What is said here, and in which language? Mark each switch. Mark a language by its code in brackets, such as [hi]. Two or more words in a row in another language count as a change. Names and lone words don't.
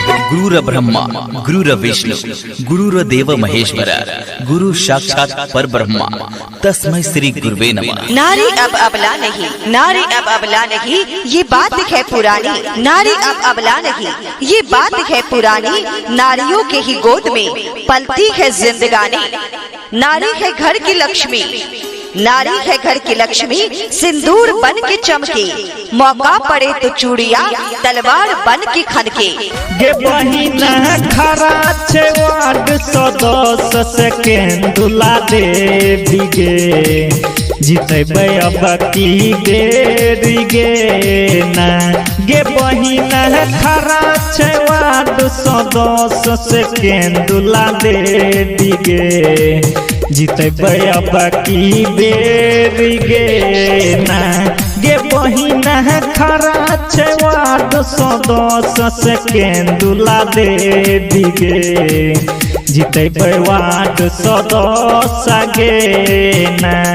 [sa] गुरुर ब्रह्मा गुरुर विष्णु गुरुर देव महेश्वर गुरु साक्षात पर ब्रह्मा तस्मै श्री गुरुवे नमः। [hi] नारी अब अबला नहीं, नारी अब अबला नहीं, ये बात है पुरानी। नारी अब अबला नहीं, ये बात है पुरानी। नारियों के ही गोद में पलती है जिंदगानी। नारी है घर की लक्ष्मी, नारी है घर की लक्ष्मी, सिंदूर बन के चमके। मौका पड़े तो चूड़िया तलवार बन के खनके। [anp] गे बहिना खरा छे वार्ड सदस्य सेकेंडुला देवी गे जीतेबे अब की बेरी गे ना। गे बहिना खरा छे वार्ड सदस्य सेकेंडुला देवी गे जीतेबे अब की बेरी गे ना। गे बहिना खरा छे वार्ड सदस्य सेकेंडुला देवी गे जीतेबे वार्ड सदस्य गे ना।